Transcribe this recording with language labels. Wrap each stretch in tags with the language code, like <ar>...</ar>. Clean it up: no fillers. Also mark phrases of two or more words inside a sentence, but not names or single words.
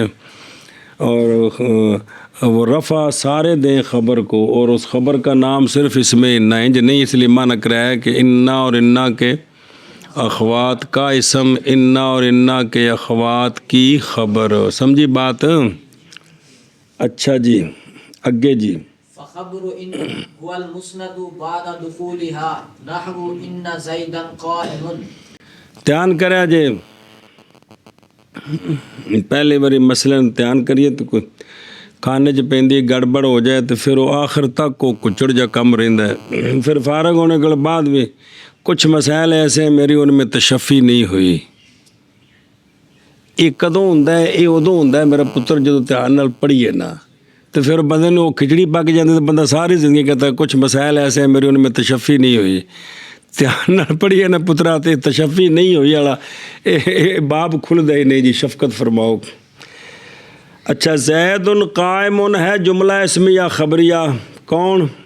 <ur>اور وہ رفع سارے دیں خبر کو اور اس خبر کا نام صرف اس میں انا ہے، نہیں، اس لیے معنی کر رہا ہے کہ انا اور انا کے اخوات کا اسم، انا اور انا کے اخوات کی خبر، سمجھی بات؟</ur> <pa>اچھا جی اگے جی،</pa> <ar>فخبر ان هو المسند بعد دخولها نحو ان زیدا قائم.</ar> <pa>دھیان کریا جی، پہلے باری مثلا دھیان کریے تو کوئی کھانے چ پیندی گڑبڑ ہو جائے تو پھر وہ آخر تک وہ کچڑ جا کم رہندا ہے،</pa> <ur>پھر فارغ ہونے کے بعد بھی کچھ مسائل ایسے ہیں میری ان میں تشفی نہیں ہوئی۔</ur> <pa>یہ کدوں ہوندا ہے؟ یہ ادوں ہوندا ہے میرا پتر جدوں دھیان نال پڑھیے نا تو پھر بندے نوں کھچڑی پک جاندی تو بندہ ساری زندگی کہتا ہے</pa> <ur>کچھ مسائل ایسے ہیں میری ان میں تشفی نہیں ہوئی۔</ur> <pa>دھیان نال پڑھیے نا پترا تے تشفی نہیں ہوئی والا باب کھلدا ہی نہیں جی، شفقت فرماؤ۔</pa> <ur>اچھا، زید قائم ہے جملہ اسمیہ خبریہ، کون؟</ur>